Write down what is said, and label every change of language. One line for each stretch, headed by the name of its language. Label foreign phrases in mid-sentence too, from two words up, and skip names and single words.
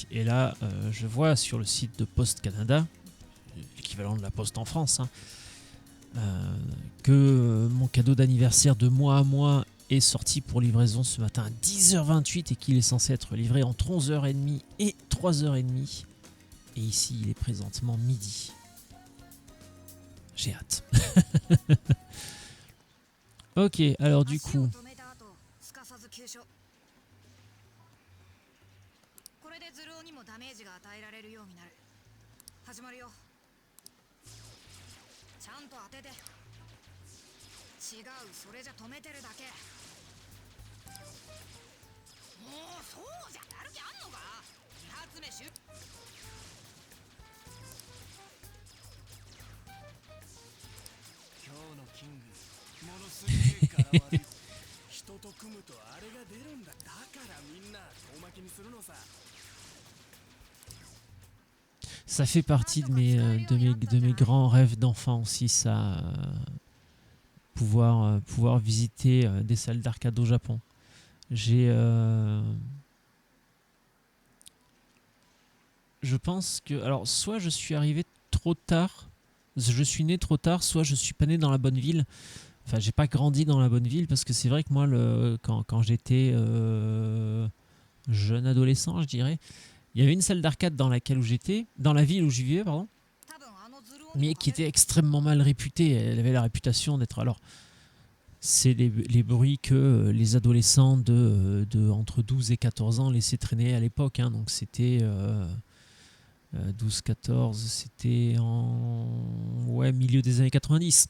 French: Et là, je vois sur le site de Poste Canada, l'équivalent de la Poste en France, hein, que mon cadeau d'anniversaire de mois à mois est sorti pour livraison ce matin à 10h28 et qu'il est censé être livré entre 11h30 et 3h30. Et ici, il est présentement midi. J'ai hâte. Ok, alors du
Japanese: 足を
French: coup,
Japanese: 止めた後すかさず急所。これでズルオにもダメージが与えられるようになる。始まるよ。ちゃんと当てて。違う、それじゃ止めてるだけ。もうそうじゃ、やる気あんのか。2発目シュッ。今日のキングものすげえ柄悪い人と組むとあれが出るんだ。だからみんな遠巻きにするのさ。
French: ça fait partie de mes grands rêves d'enfant aussi, ça, pouvoir visiter des salles d'arcade au Japon. Je pense que, alors, soit je suis arrivé trop tard, je suis né trop tard, soit je suis pas né dans la bonne ville. Enfin, j'ai pas grandi dans la bonne ville parce que c'est vrai que moi, quand j'étais jeune adolescent, je dirais, il y avait une salle d'arcade dans laquelle où j'étais, dans la ville où je vivais, pardon,
Japanese: 多分あのズルオに
French: mais
Japanese: も
French: qui était extrêmement mal réputée. Elle avait la réputation d'être, alors, c'est les bruits que les adolescents de entre 12 et 14 ans laissaient traîner à l'époque, hein. Donc c'était 12-14, c'était en milieu des années 90.